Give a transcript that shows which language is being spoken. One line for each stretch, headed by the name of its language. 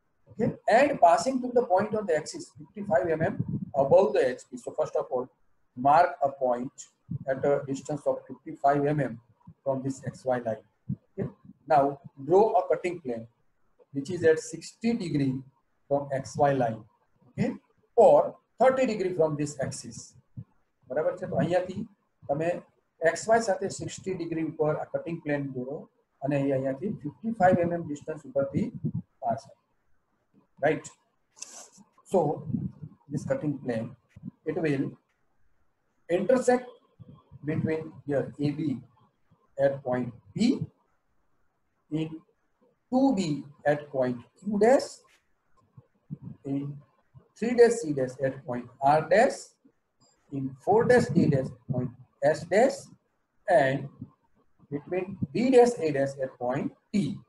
English: Okay, and passing to the point on the axis 55 mm above the HP. So first of all, mark a point at a distance of 55 mm from this XY line. Okay. Now draw a cutting plane which is at 60 degree from XY line. Okay, or 30 degree from this axis.
Gujarati: બરાબર છે. તો અહીંયાથી તમે XY સાથે 60 degree ઉપર આ cutting plane દોરો અને અહીંયાથી 55 mm ડિસ્ટન્સ ઉપરથી pass.
English: right? So this cutting plane, it will intersect between here AB at point P, in 2B at point Q dash, in 3 dash C dash at point R dash, in 4 dash D dash point S dash, and between B dash A dash at point T.